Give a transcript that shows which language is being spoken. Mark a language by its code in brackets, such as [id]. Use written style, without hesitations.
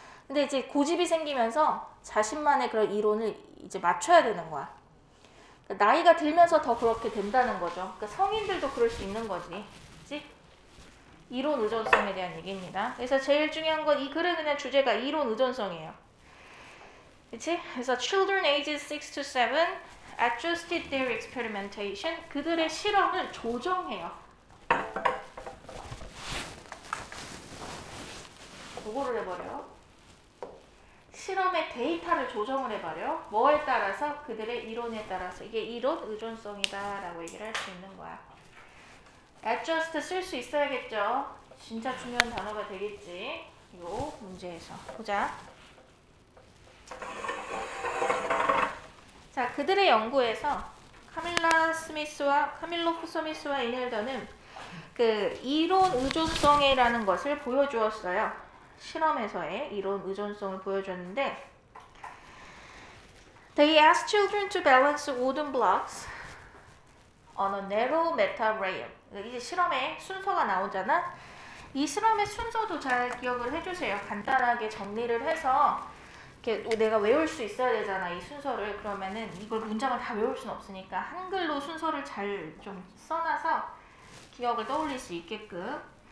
[ko] 근데 이제 고집이 생기면서 자신만의 그런 이론을 이제 맞춰야 되는 거야. 그러니까 나이가 들면서 더 그렇게 된다는 거죠. 그러니까 성인들도 그럴 수 있는 거지. 그치? 이론 의존성에 대한 얘기입니다. 그래서 제일 중요한 건 이 글의 그냥 주제가 이론 의존성이에요. 그치? 그래서 [en] children ages 6 to 7 adjusted their experimentation. [ko] 그들의 실험을 조정해요. 그거를 해버려. 실험의 데이터를 조정을 해버려. 뭐에 따라서? 그들의 이론에 따라서. 이게 이론 의존성이다 라고 얘기를 할 수 있는 거야. adjust 쓸 수 있어야겠죠. 진짜 중요한 단어가 되겠지. 요 문제에서. 보자. 자, 그들의 연구에서 카밀로 스미스와 이넬더는 그 이론 의존성이라는 것을 보여주었어요. 실험에서의 이론 의존성을 보여줬는데 [en] They asked children to balance wooden blocks on a narrow metal rail. [ko] 이제 실험의 순서가 나오잖아. 이 실험의 순서도 잘 기억을 해주세요. 간단하게 정리를 해서 이렇게 내가 외울 수 있어야 되잖아. 이 순서를. 그러면은 이걸 문장을 다 외울 수는 없으니까 한글로 순서를 잘 좀 써놔서 기억을 떠올릴 수 있게끔.